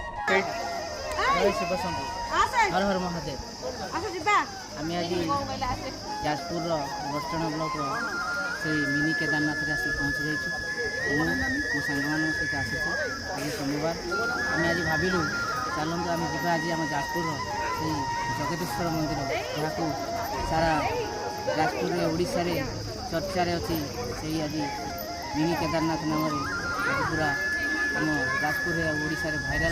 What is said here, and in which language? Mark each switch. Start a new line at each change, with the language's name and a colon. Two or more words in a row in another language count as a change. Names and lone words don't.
Odia: ଜୟ ଶିବ ଶମ୍ଭୁ ହର ହର ମହାଦେବ। ଆମେ ଆଜି ଯାଜପୁର ବଡ଼ଚଣା ବ୍ଲକର ସେଇ ମିନି କେଦାରନାଥରେ ଆସି ପହଞ୍ଚି ଯାଇଛୁ। ମୁଁ ମୋ ସାଙ୍ଗମାନଙ୍କ ସହିତ ଆସିଛୁ। ଆଜି ସୋମବାର ଆମେ ଆଜି ଭାବିଲୁ ଚାଲନ୍ତୁ ଆମେ ଯିବା ଆଜି ଆମ ଯାଜପୁରର ସେଇ ଜଗତେଶ୍ୱର ମନ୍ଦିର, ଯାହାକୁ ସାରା ଯାଜପୁରରେ ଓଡ଼ିଶାରେ ଚର୍ଚ୍ଚାରେ ଅଛି। ସେଇ ଆଜି ମିନି କେଦାରନାଥ ନାମରେ ଆଜି ପୁରା ଆମ ଯାଜପୁରରେ ଆଉ ଓଡ଼ିଶାରେ ଭାଇରାଲ।